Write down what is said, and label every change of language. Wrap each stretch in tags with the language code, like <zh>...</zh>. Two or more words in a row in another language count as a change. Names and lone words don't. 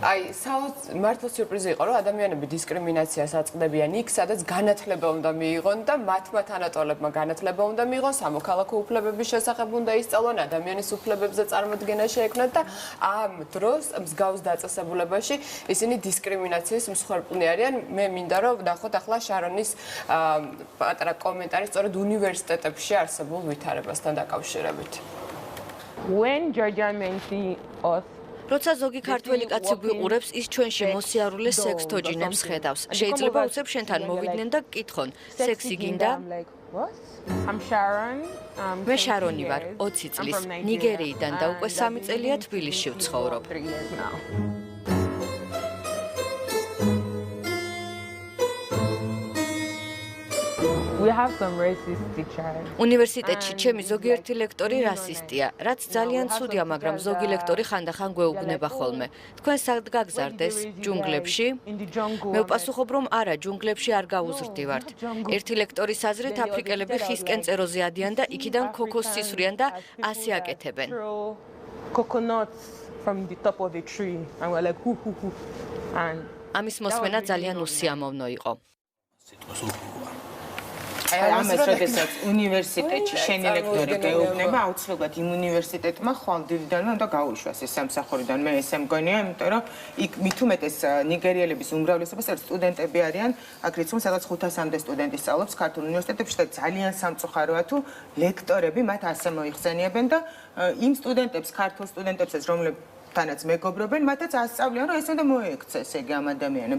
<ka>აი, მართლა სიურპრიზი იყო, რომ ადამიანები დისკრიმინაციას აწყდებიან იქ, სადაც განათლება უნდა მიიღონ და მათმა თანატოლებმა განათლება უნდა მიიღონ, სამოქალაქო უფლებების შესახებ უნდა ისწავლონ, ადამიანის უფლებებზე წარმოდგენა შეექმნათ და ამ დროს მსგავს დაწესებულებაში ისინი დისკრიმინაციის მსხვერპლნი არიან. მე მინდა რომ ვნახოთ ახლა შარონის პატარა კომენტარი სწორედ უნივერსიტეტებში არსებულ ვითარებასთან დაკავშირებით.</ka> <en>When Georgia mentioned us</en> <ka>როცა ზოგი ქართველი კაცი გვიყურებს, ის ჩვენში მოსიარულე სექსთოჯინებს ხედავს. შეიძლება უცებ შენთან მოვიდნენ და გკითხონ, სექსი გინდა? მე შარონი ვარ, 20 წლის, ნიგერიიდან და უკვე 3 წელია თბილისში ვცხოვრობ.</ka> <en>We have some racist teachers.</en> <ka>უნივერსიტეტში ჩემი ზოგიერთი ლექტორი რასისტია, რაც ძალიან ცუდია, მაგრამ ზოგი ლექტორი ხანდახან გვეუბნება ხოლმე. თქვენ სად გაგზარდეს? ჯუნგლებში? მე ვპასუხობ, რომ არა, ჯუნგლებში არ გავუზრდივართ. ერთი ლექტორის აზრით, აფრიკელები ხისკენ წეროზე ადიან და იქიდან ქოქოსს ისვრიან და ასე აკეთებენ.</ka> <en>Coconuts from the top of a tree and we're like hoo hoo hoo. And</en> <ka>ამის მოსმენა ძალიან უსიამოვნო იყო. ამას როდესაც უნივერსიტეტში შენი ლექტორი გეუბნება, აუცილებლად იმ უნივერსიტეტმა ხვალ დილიდანვე უნდა გაუშვას ეს სამსახურიდან. მე ესე მგონია, იმიტომ რომ იქ მით უმეტეს ნიგერიელების უმრავლესობა სტუდენტები არიან, აქ რიცხვი სადაც 500-მდე სტუდენტი სწავლობს ქართულ უნივერსიტეტებში და ძალიან სამწუხაროა თუ ლექტორები მათ ასე მოიხსენიებენ და იმ სტუდენტებს, ქართულ სტუდენტებსაც, რომლებთანაც მეგობრობენ, მათაც ასწავლიან, რომ ეს უნდა მოექცეს ეგ ამ ადამიანებს.</ka>